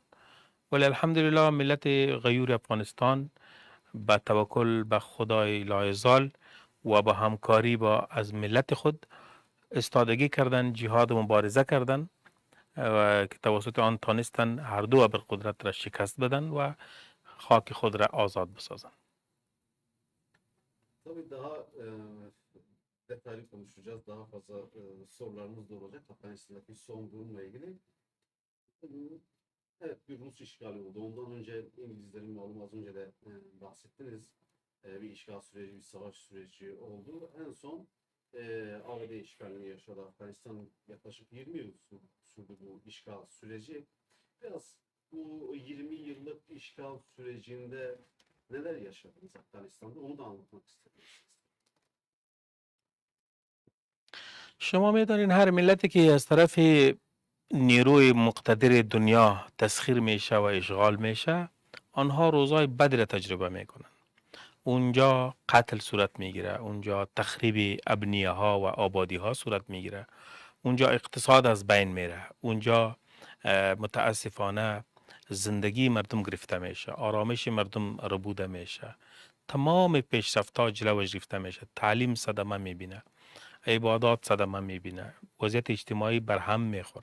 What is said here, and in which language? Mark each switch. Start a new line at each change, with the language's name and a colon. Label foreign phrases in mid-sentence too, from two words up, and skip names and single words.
Persian: ولی الحمدلله ملت غیور افغانستان با توکل به خدای لایزال و با همکاری با از ملت خود استادگی کردن، جهاد و مبارزه کردن و که توسط آن تانستن هر دو ابرقدرت را شکست بدن و خاک خود را آزاد بسازن.
Turkish: Tabii daha detaylı konuşacağız. Daha fazla sorularımız da olacak Afganistan'daki son durumla ilgili. Evet, bir Rus işgali oldu. Ondan önce İngilizlerin malum az önce de bahsettiniz. Bir işgal süreci, bir savaş süreci oldu. En son ABD işgalini yaşadı Afganistan. Yaklaşık 20 yıl sürdü bu işgal süreci. Biraz bu 20 yıllık işgal sürecinde neler yaşadınız Afganistan'da onu da anlatmak istedim.
Persian: شما میدانید هر ملتی که از طرف نیروی مقتدر دنیا تسخیر میشه و اشغال میشه، آنها روزای بدی را تجربه میکنن. اونجا قتل صورت میگیره، اونجا تخریب ابنیه ها و آبادی ها صورت میگیره، اونجا اقتصاد از بین میره، اونجا متاسفانه زندگی مردم گرفته میشه، آرامش مردم ربوده میشه، تمام پیشرفت ها جلوش گرفته میشه، تعلیم صدمه میبینه، عبادات صدمه میبینه، وضعیت اجتماعی بر هم میخوره.